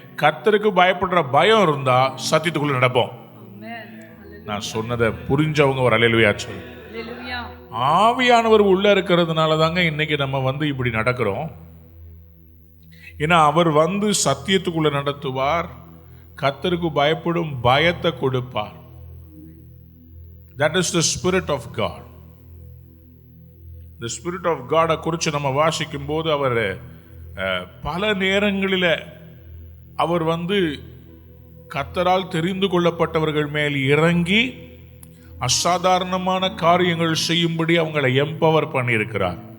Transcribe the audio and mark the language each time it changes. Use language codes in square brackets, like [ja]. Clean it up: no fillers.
[ta] கர்த்தருக்கு பயப்படுற பயம் இருந்தா சத்தியத்துக்குள்ள நடப்போம். நான் சொன்னதை புரிஞ்சவங்க ஒரு அல்லேலூயா சொல்லு. ஆவியானவர் உள்ள இருக்கிறதுனால தாங்க இன்னைக்கு நம்ம வந்து இப்படி நடக்கிறோம். ஏன்னா அவர் வந்து சத்தியத்துக்குள்ள நடத்துவார், கர்த்தருக்கு பயப்படும் பயத்தை கொடுப்பார். [en] That is the Spirit of God. The Spirit of God [ta] குறித்து நம்ம வாசிக்கும் போது அவர் பல நேரங்களில் அவர் வந்து கர்த்தரால் தெரிந்து கொள்ளப்பட்டவர்கள் மேல் இறங்கி அசாதாரணமான காரியங்கள் செய்யும்படி அவங்களை எம்பவர் பண்ணியிருக்கிறார்.